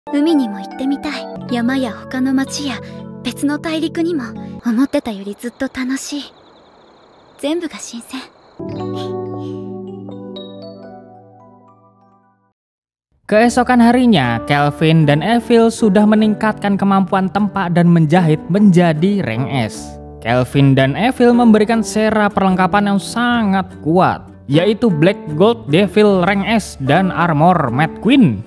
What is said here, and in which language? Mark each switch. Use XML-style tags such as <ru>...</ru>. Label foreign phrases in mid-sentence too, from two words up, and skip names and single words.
<ja>海にも行ってみたい。山や他の町や別の大陸にも。思ってたよりずっと楽しい。全部が新鮮。</ja> <id>Keesokan harinya, Kelvin dan Evil sudah meningkatkan kemampuan tempa dan menjahit menjadi rank S. Kelvin dan Evil memberikan Sera perlengkapan yang sangat kuat, yaitu Black Gold Devil rank S dan armor Mad Queen.</id>